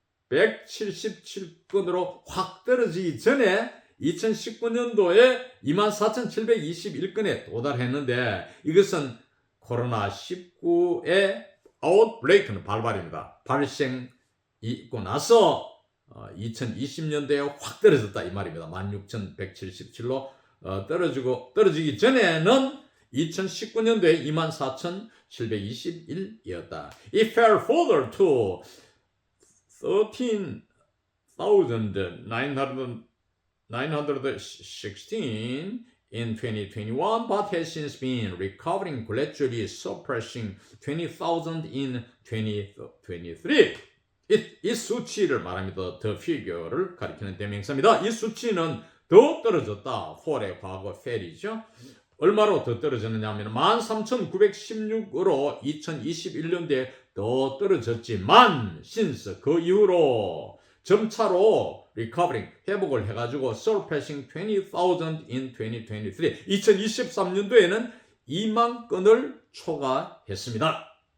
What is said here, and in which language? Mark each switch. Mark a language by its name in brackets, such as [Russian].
[Korean] 16,177건으로 확 떨어지기 전에 2019년도에 24,721건에 도달했는데 이것은 코로나19의 아웃브레이크는 발발입니다. 발생이 있고 나서 2020년도에 확 떨어졌다 이 말입니다. 16,177로 떨어지기 전에는 2019년도에 24,721이었다. [English] It fell further to 13,916 in 2021, but has since been recovering gradually, surpassing 20,000 in 2023. [Korean] 이 수치를 말합니다. [English] The figure [Korean] 를 가리키는 대명사입니다. 이 수치는 더 떨어졌다. fall의 과거 fell이죠. 얼마로 더 떨어졌느냐 하면 13,916으로 2021년도에 더 떨어졌지만 since 그 이후로 점차로 recovering 회복을 해가지고 [English] surpassing 20,000 in 2023 [Korean] 2023년도에는 2만 건을 초과했습니다.